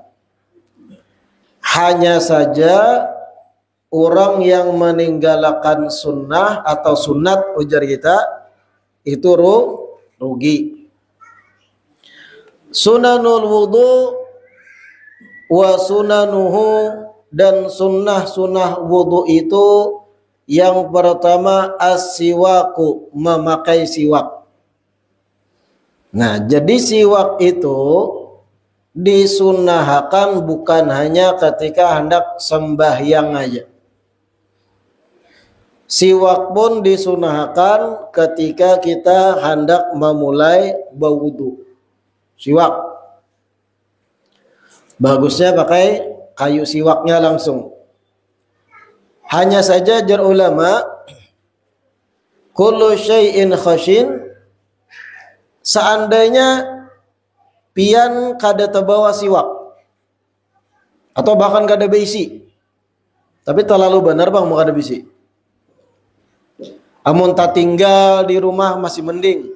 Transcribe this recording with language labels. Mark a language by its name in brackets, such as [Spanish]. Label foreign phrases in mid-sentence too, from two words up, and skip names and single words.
[Indonesian] Hanya saja orang yang meninggalkan sunnah atau sunat ujar kita itu rugi. [Arabic] Sunanul wudu wa sunanuhu, [Indonesian] dan sunnah wudu itu yang pertama as-siwaku, memakai siwak. Nah, jadi siwak itu disunnahkan bukan hanya ketika hendak sembahyang aja. Siwak pun disunnahkan ketika kita hendak memulai berwudu. Siwak bagusnya pakai kayu siwaknya langsung. Hanya saja jar ulama, [Arabic] kullu syai'in khashin, [Banjar] seandainya pian kada terbawa siwak atau bahkan kada bisi, tapi terlalu benar bang mau kada bisi, amun tak tinggal di rumah masih mending.